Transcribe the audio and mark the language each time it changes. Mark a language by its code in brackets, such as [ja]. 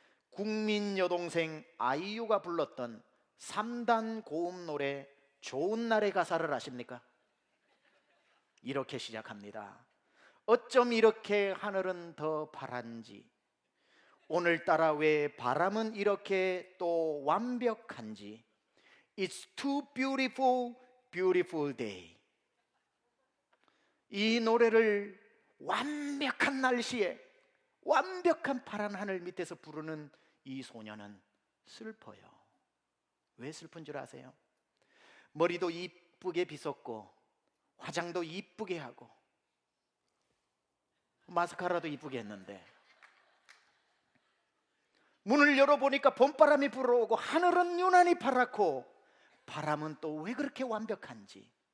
[ko] 국민 여동생 아이유가 불렀던 3단 고음 노래 좋은 날의 가사를 아십니까? 이렇게 시작합니다. 어쩜 이렇게 하늘은 더 파란지, 오늘따라 왜 바람은 이렇게 또 완벽한지. [en] It's too beautiful, beautiful day. [ko] 이 노래를 완벽한 날씨에 완벽한 파란 하늘 밑에서 부르는 이 소녀는 슬퍼요. 왜 슬픈 줄 아세요? 머리도 이쁘게 빗었고 화장도 이쁘게 하고 마스카라도 이쁘게 했는데 문을 열어보니까 봄바람이 불어오고 하늘은 유난히 파랗고 바람은 또 왜 그렇게 완벽한지.